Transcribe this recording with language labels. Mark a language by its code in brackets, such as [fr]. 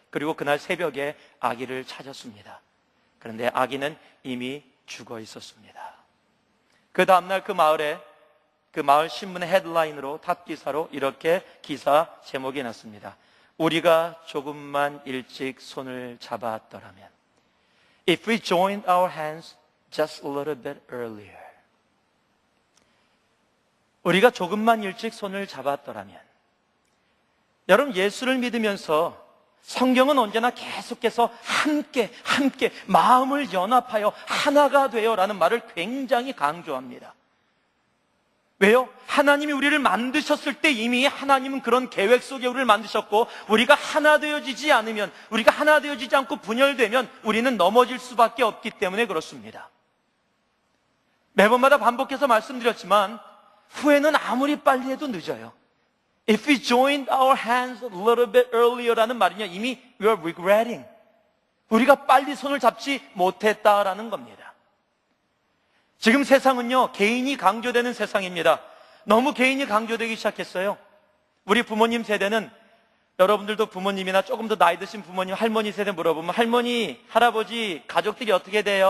[ko] 그리고 그날 새벽에 아기를 찾았습니다. 그런데 아기는 이미 죽어 있었습니다. 그 다음날 그 마을 신문의 헤드라인으로 탑 기사로 이렇게 기사 제목이 났습니다. 우리가 조금만 일찍 손을 잡았더라면. [en] If we joined our hands just a little bit earlier. [ko] 우리가 조금만 일찍 손을 잡았더라면. 여러분, 예수를 믿으면서 성경은 언제나 계속해서 함께 마음을 연합하여 하나가 되어라는 말을 굉장히 강조합니다. 왜요? 하나님이 우리를 만드셨을 때 이미 하나님은 그런 계획 속에 우리를 만드셨고 우리가 하나 되어지지 않으면, 우리가 하나 되어지지 않고 분열되면 우리는 넘어질 수밖에 없기 때문에 그렇습니다. 매번마다 반복해서 말씀드렸지만 후회는 아무리 빨리 해도 늦어요. [en] If we joined our hands a little bit earlier [ko] 라는 말은요, 이미 [en] we are regretting. [ko] 우리가 빨리 손을 잡지 못했다라는 겁니다. 지금 세상은요, 개인이 강조되는 세상입니다. 너무 개인이 강조되기 시작했어요. 우리 부모님 세대는, 여러분들도 부모님이나 조금 더 나이 드신 부모님, 할머니 세대 물어보면 할머니, 할아버지, 가족들이 어떻게 돼요?